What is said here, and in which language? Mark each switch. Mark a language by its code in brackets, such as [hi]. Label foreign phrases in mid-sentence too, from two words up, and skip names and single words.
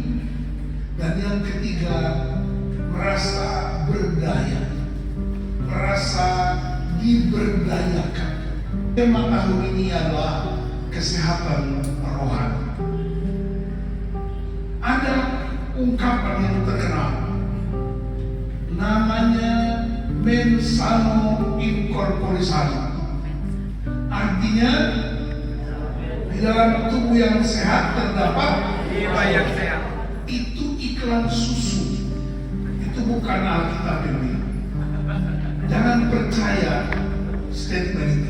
[id] Dan yang ketiga, merasa berdaya, merasa diberdayakan. Tema tahun ini adalah kesehatan rohani. Ada ungkapan yang terkenal, namanya [la] mens sano in corpore sano. [id] Artinya, di dalam tubuh yang sehat terdapat Jiwa yang sehat. Itu iklan susu. Itu bukan Alkitab yang bilang. Jangan percaya statement itu.